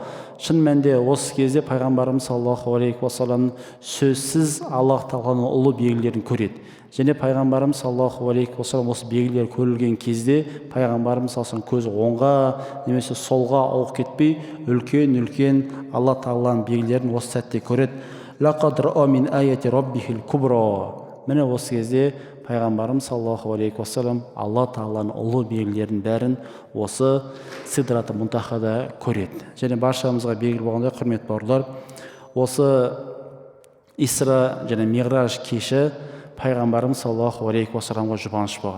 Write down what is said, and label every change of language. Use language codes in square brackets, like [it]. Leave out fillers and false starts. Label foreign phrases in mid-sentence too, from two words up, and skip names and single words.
[kk] Шын мәнде осы кезде пайғамбарымыз [ar] صلى الله عليه وسلم [kk] сөзсіз Аллах тағаланың ұлы белгілерін көреді. Және пайғамбарымыз [ar] صلى الله عليه وسلم [kk] осы белгілер көрілген кезде пайғамбарымыз саллаллаху көзі оңға немесе солға ауып кетпей, үлкен Алла тағаланың белгілерін осы сәтте көреді. [ar] لقد رأى من آيات ربه الكبرى. [kk] Міне осы кезде пайғамбарымыз [ar] صلى الله عليه وسلم [kk] Алла тағаланың ұлы белгілерін бәрін осы Сидрат Мунтахада көреді. Және баршамызға белгілі болғандай, құрметті бауырлар, осы Исра және Миғраж кеші пайғамбарымыз [ar] صلى الله عليه وسلم [kk] жұбаныш болған.